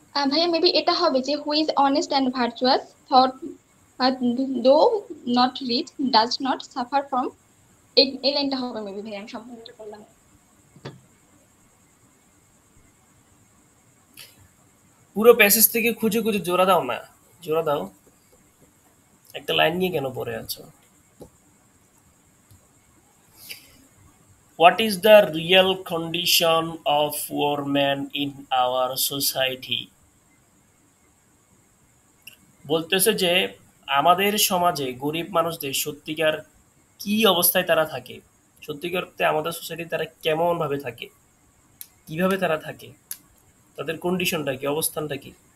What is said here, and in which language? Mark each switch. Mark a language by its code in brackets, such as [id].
[bn] ভাইয়া [en] maybe [bn] এটা হবে যে [en] who is honest and virtuous thought though not rich does not suffer from, [bn] এই লাইনটা হবে [en] maybe [bn] ভাই, আমি সম্পূর্ণটা করলাম। পুরো প্যাসেজ থেকে খুঁজে খুঁজে জোড়া দাও না, জোড়া দাও, একটা লাইন নিয়ে কেন পড়ে আছো? [en] What is the real condition of poor men in our society? [bn] বলতেছে যে আমাদের সমাজে গরিব মানুষদের সত্যিকার কি অবস্থায় তারা থাকে, সত্যিকারতে আমাদের সোসাইটি তারা কেমন ভাবে থাকে, কিভাবে তারা থাকে, তাদের কন্ডিশনটা কি, অবস্থানটা কি।